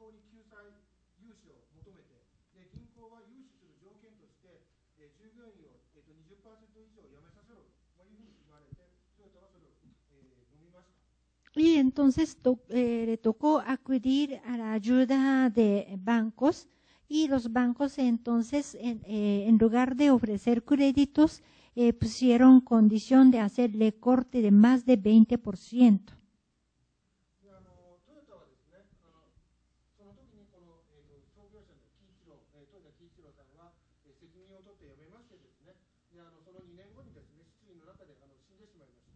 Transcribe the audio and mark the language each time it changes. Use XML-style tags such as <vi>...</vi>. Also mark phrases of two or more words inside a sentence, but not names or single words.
<ja>救済融資を求めて、で銀行は融資する条件として、従業員を、20% 以上辞めさせろというふうに言われて、トヨタはそれを、飲みました。</ja> <es>Y entonces le tocó acudir a la ayuda de bancos y los bancos entonces en lugar de ofrecer créditos pusieron condición de hacerle corte de más de 20%.</es> <ja>トヨタはですね、その時にこの、創業者の豊田喜一郎さんは、責任を取って辞めましてですね、でその2年後にですね、失意の中で死んでしまいました。</ja>